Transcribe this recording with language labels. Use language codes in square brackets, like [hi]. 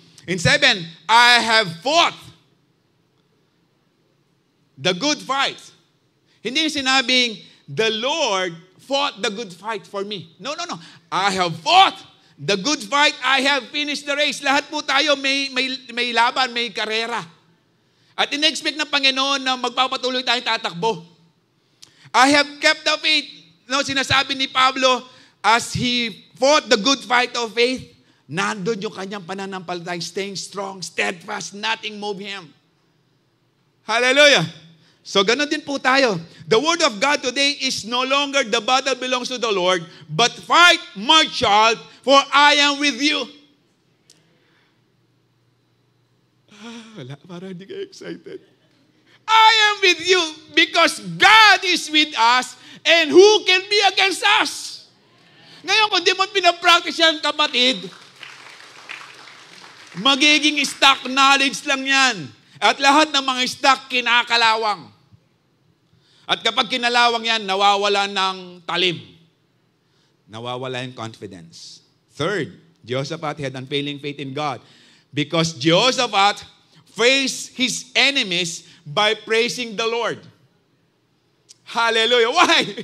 [en] In 7, I have fought the good fight. [tl] Hindi sinabing, [en] the Lord fought the good fight for me. No. I have fought the good fight. I have finished the race. [tl] Lahat po tayo may laban, may karera. At in-expect ng Panginoon na magpapatuloy tayong tatakbo. [en] I have kept the faith. No, [tl] sinasabi ni Pablo, [en] as he fought the good fight of faith, [tl] nandun yung kanyang pananampalataya, [en] staying strong, steadfast, nothing move him. Hallelujah. [tl] So, ganun din po tayo. [en] The word of God today is no longer the battle belongs to the Lord, but fight, my child, for I am with you. [tl] Wala, parang hindi kayo excited. [en] I am with you because God is with us and who can be against us? [tl] Ngayon, kung di mo pinapractice yan, kapatid, magiging stock knowledge lang yan. At lahat ng mga stock, kinakalawang. At kapag kinalawang yan, nawawala ng talim. Nawawala yung confidence. [en] Third, Jehoshaphat had unfailing faith in God. Because Jehoshaphat faced his enemies by praising the Lord. Hallelujah. Why?